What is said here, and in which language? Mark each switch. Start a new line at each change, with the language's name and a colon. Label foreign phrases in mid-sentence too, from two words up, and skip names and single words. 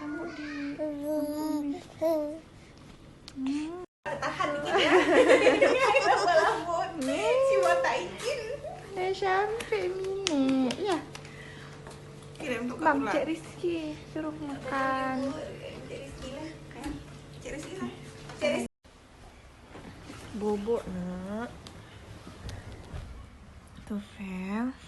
Indonesian: Tahan dikit ya. Rambut. Si mata ikin.
Malay: Dah sampai minit. Ya.
Indonesian: Kirim untuk Bang, Cik Rizky suruh makan. Cik Rizky lah. Bobok, Nak. Tufel.